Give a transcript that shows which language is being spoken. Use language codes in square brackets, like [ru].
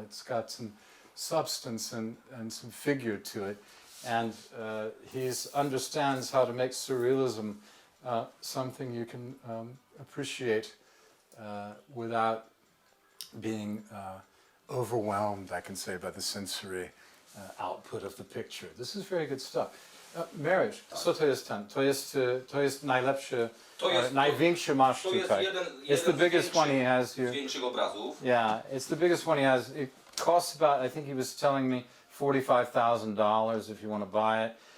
[en] It's got some substance and some figure to it, and he understands how to make surrealism something you can appreciate without being overwhelmed, I can say, by the sensory output of the picture. This is very good stuff. [pl] Mariusz, co to jest ten? To jest najlepszy, największy masz tutaj. [en] It's the biggest one he has here. [pl] Z większych obrazów. [en] Yeah, it's the biggest one he has. It costs about, I think he was telling me, $45,000 if you want to buy it.